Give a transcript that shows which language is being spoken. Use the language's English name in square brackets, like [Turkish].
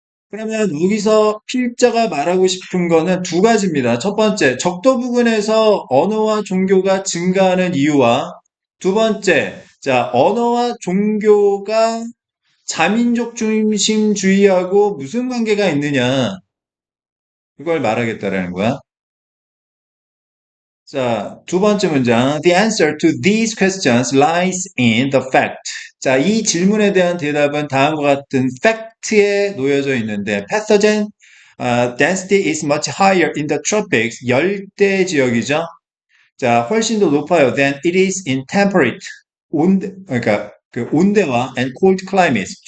[Korean] 그러면 여기서 필자가 말하고 싶은 거는 두 가지입니다. 첫 번째, 적도 부근에서 언어와 종교가 증가하는 이유와 두 번째, 자, 언어와 종교가 자민족 중심주의하고 무슨 관계가 있느냐? 그걸 말하겠다라는 거야. 자, 두 번째 문장. [English] The answer to these questions lies in the fact. [Korean] 자, 이 질문에 대한 대답은 다음과 같은 fact에 놓여져 있는데, [English] pathogen density is much higher in the tropics. [Korean] 열대 지역이죠. 자, 훨씬 더 높아요. [English] than it is in temperate. [Korean] 그러니까 그 온대와 [English] and cold climates.